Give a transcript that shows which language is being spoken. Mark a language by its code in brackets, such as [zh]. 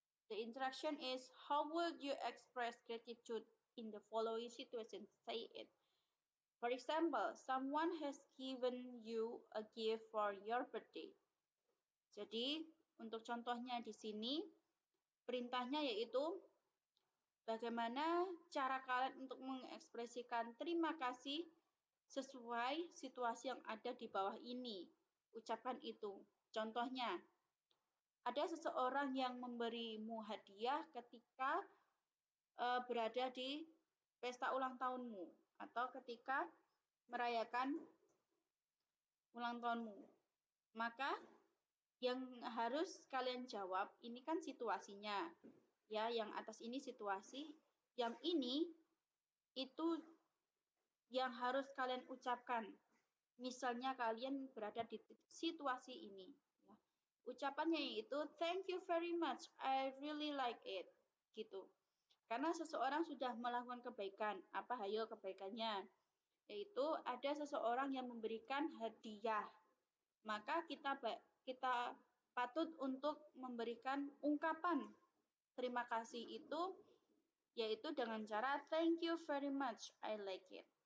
[en] The instruction is, how would you express gratitude in the following situation? Say it. For example, someone has given you a gift for your birthday. [id] Jadi, untuk contohnya di sini, perintahnya yaitu bagaimana cara kalian untuk mengekspresikan terima kasih sesuai situasi yang ada di bawah ini. Ucapan itu. Contohnya, ada seseorang yang memberimu hadiah ketika berada di pesta ulang tahunmu atau ketika merayakan ulang tahunmu. Maka yang harus kalian jawab ini kan situasinya. Ya, yang atas ini situasi, yang ini itu yang harus kalian ucapkan. Misalnya kalian berada di situasi ini. Ya. Ucapannya yaitu [en] thank you very much, I really like it. [id] Gitu. Karena seseorang sudah melakukan kebaikan. Apa hayo kebaikannya? Yaitu ada seseorang yang memberikan hadiah. Maka kita patut untuk memberikan ungkapan terima kasih itu yaitu dengan cara [en] thank you very much, I like it.